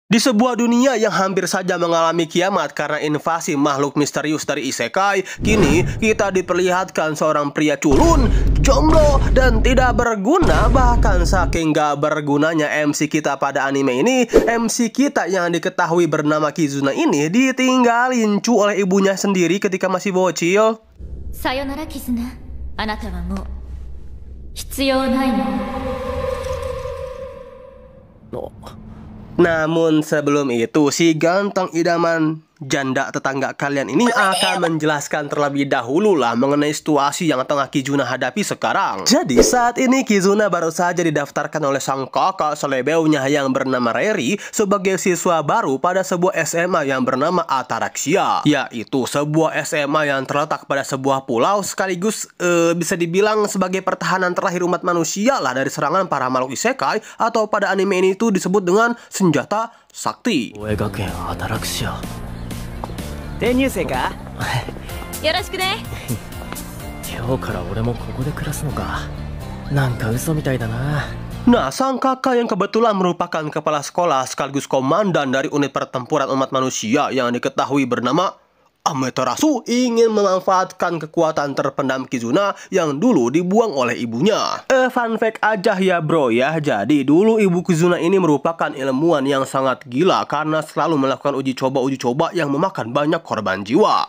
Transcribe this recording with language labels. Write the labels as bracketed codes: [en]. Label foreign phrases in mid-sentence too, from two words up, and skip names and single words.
[id] Di sebuah dunia yang hampir saja mengalami kiamat karena invasi makhluk misterius dari isekai, kini kita diperlihatkan seorang pria culun, jomblo, dan tidak berguna. Bahkan saking gak bergunanya MC kita pada anime ini, MC kita yang diketahui bernama Kizuna ini ditinggalin oleh ibunya sendiri ketika masih bocil. [ja] さよなら Kizuna、あなたはもう必要ないの. [id] Namun sebelum itu, si ganteng idaman janda tetangga kalian ini akan menjelaskan terlebih dahulu lah mengenai situasi yang tengah Kizuna hadapi sekarang. Jadi saat ini Kizuna baru saja didaftarkan oleh sang kakak selebeunya yang bernama Reri sebagai siswa baru pada sebuah SMA yang bernama Ataraxia, yaitu sebuah SMA yang terletak pada sebuah pulau sekaligus bisa dibilang sebagai pertahanan terakhir umat manusia lah dari serangan para makhluk isekai, atau pada anime ini itu disebut dengan senjata sakti. [ja] 転入生かよろしくね。今日から俺もここで暮らすのか。なんか嘘みたいだな。 [id] Nah, sang kakak yang kebetulan merupakan kepala sekolah sekaligus komandan dari unit pertempuran umat manusia yang diketahui bernama Amaterasu ingin memanfaatkan kekuatan terpendam Kizuna yang dulu dibuang oleh ibunya. [en] Fun fact [id] aja ya bro ya, jadi dulu ibu Kizuna ini merupakan ilmuwan yang sangat gila karena selalu melakukan uji coba yang memakan banyak korban jiwa.